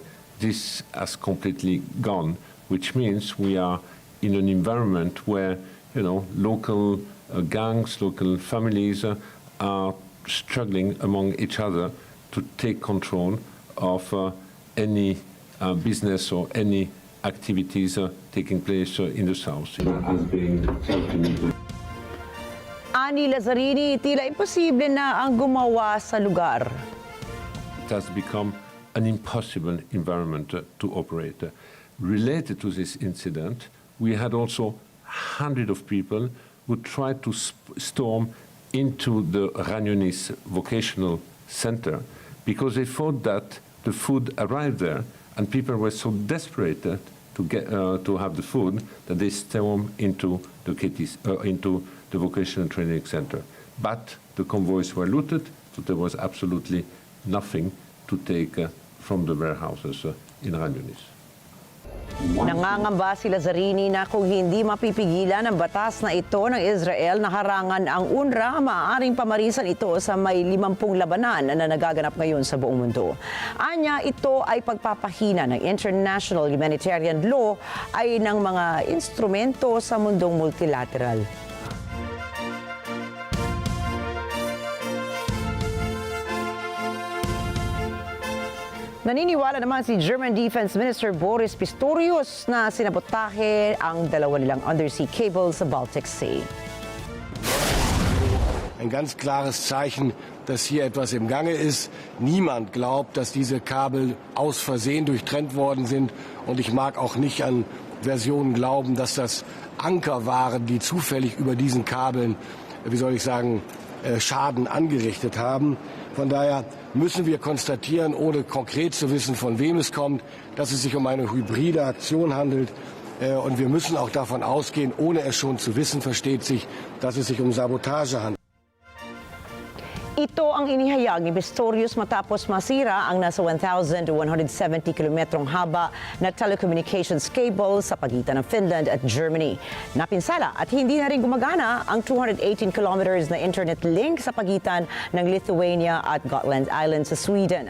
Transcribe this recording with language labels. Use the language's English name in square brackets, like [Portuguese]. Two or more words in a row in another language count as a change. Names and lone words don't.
[English] This has completely gone, which means we are in an environment where local gangs, local families are struggling among each other to take control of any business or any activities taking place in the south. [Filipino] Ani Lazzarini, tila imposible na ang gumawa sa lugar. [English] It has become an impossible environment to operate. Related to this incident, we had also hundreds of people who tried to storm into the Rhinoceros vocational center because they thought that the food arrived there, and people were so desperate to have the food that they stormed into the vocational training center. But the convoys were looted, so there was absolutely nothing to take from the warehouses in Rhinoceros. [Filipino] Nangangamba si Lazzarini na kung hindi mapipigilan ang batas na ito ng Israel na harangan ang UNRWA, maaaring pamarisan ito sa may 50 labanan na nagaganap ngayon sa buong mundo. Anya, ito ay pagpapahina ng [English] international humanitarian law [Filipino] ay ng mga instrumento sa mundong multilateral. Naniniwala naman si [English] German Defense Minister [Filipino] Boris Pistorius na sinabotahe ang dalawa nilang [English] undersea cable [Filipino] sa Baltic Sea. [German] Ein ganz klares Zeichen, dass hier etwas im Gange ist. Niemand glaubt, dass diese Kabel aus Versehen durchtrennt worden sind. Und ich mag auch nicht an Versionen glauben, dass das Anker waren, die zufällig über diesen Kabeln, Schaden angerichtet haben. Von daher müssen wir konstatieren, ohne konkret zu wissen, von wem es kommt, dass es sich um eine hybride Aktion handelt. Und wir müssen auch davon ausgehen, ohne es schon zu wissen, versteht sich, dass es sich um Sabotage handelt. [Filipino] Ito ang inihayag ni Pistorius matapos masira ang nasa 1,170 kilometrong haba na [English] telecommunications cable [Filipino] sa pagitan ng Finland at Germany. Napinsala at hindi na rin gumagana ang 218 kilometers na [English] internet link [Filipino] sa pagitan ng Lithuania at Gotland Island sa Sweden.